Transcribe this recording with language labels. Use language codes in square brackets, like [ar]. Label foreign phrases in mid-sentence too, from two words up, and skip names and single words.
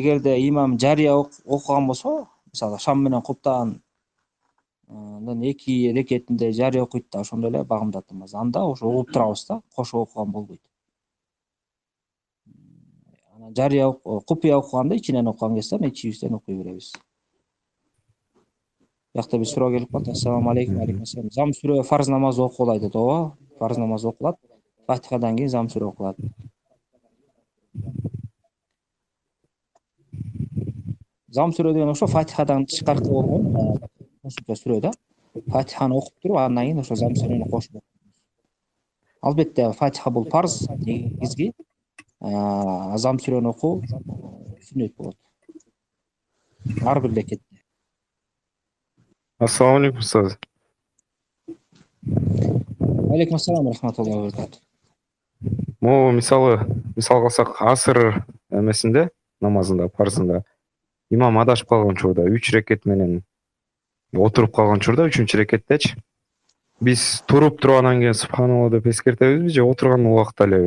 [ky] Эгерде имам жария окуган болсо, мисалы шам менен куптан андан эки рекетинде жария окуйт да, ошондой эле багымдат намаз. Анда ошо угуп турабыз да, кошо окуган болбойт. Анан жария купуя окуганда ичинен окуган кезде ичибизден окуй беребиз. Бuyakta bir суроо келип калды. [ar] السلام عليكم. عليكم السلام. [ky] Зам сүрө фарз намазы окулат дейт. Ооба, фарз намазы окулат. Фатихадан кийин зам сүрө окулат. Зам сүрө деген ошо Фатихадан тышкаркы болгон кошумча сүрө да. Фатиханы окуп туруп, андан кийин ошо зам сүрөнү кошуп окуйбуз. Албетте Фатиха бул фарз, негизги. Зам сүрөнү окуу сүннөт болот. Ар бир рекетте. [ar] السلام عليكم устаз. عليكم السلام ورحمة الله وبركاته. [ky] Могу мисал кылсак асыр эмесинде, намазында, парзында имам адашып калган учурда 3 рекет менен отуруп калган учурда 3-рекеттечи биз туруп анан кийин субханалла деп эскертебизби же отурган убакта элеби?